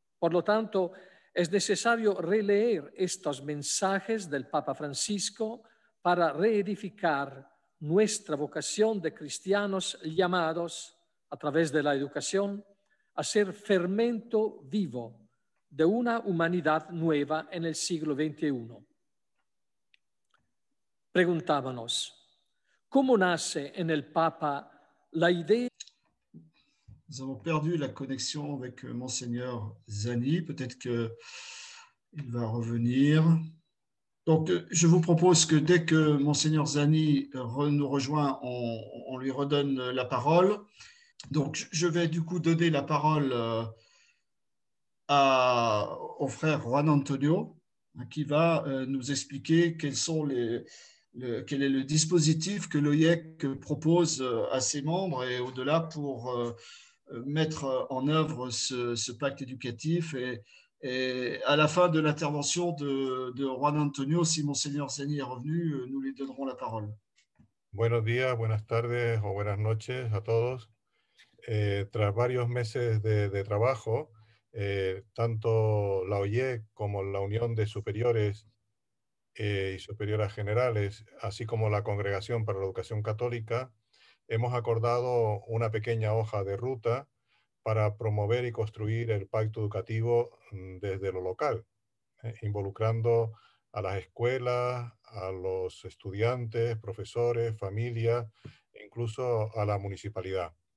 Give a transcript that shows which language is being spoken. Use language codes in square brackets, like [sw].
[es] Por lo tanto, es necesario releer estos mensajes del Papa Francisco para reedificar nuestra vocación de cristianos llamados, a través de la educación, a ser fermento vivo de una humanidad nueva en el siglo XXI. Preguntábamos, ¿cómo nace en el Papa la idea? [fr] Nous avons perdu la connexion avec Monseigneur Zani. Peut-être qu'il va revenir. Donc, je vous propose que dès que Monseigneur Zani nous rejoint, on lui redonne la parole. Donc, je vais du coup donner la parole au frère Juan Antonio, qui va nous expliquer quel est le dispositif que l'OIEC propose à ses membres et au-delà pour mettre en œuvre ce pacte éducatif. Et à la fin de l'intervention de Juan Antonio, si Monseigneur Zani est revenu, nous lui donnerons la parole. [es] Buenos días, buenas tardes o buenas noches a todos. Tras varios meses de trabajo, tanto la OIEC como la Unión de Superiores y Superioras Generales, así como la Congregación para la Educación Católica, hemos acordado una pequeña hoja de ruta para promover y construir el pacto educativo desde lo local, involucrando a las escuelas, a los estudiantes, profesores, familias e incluso a la municipalidad.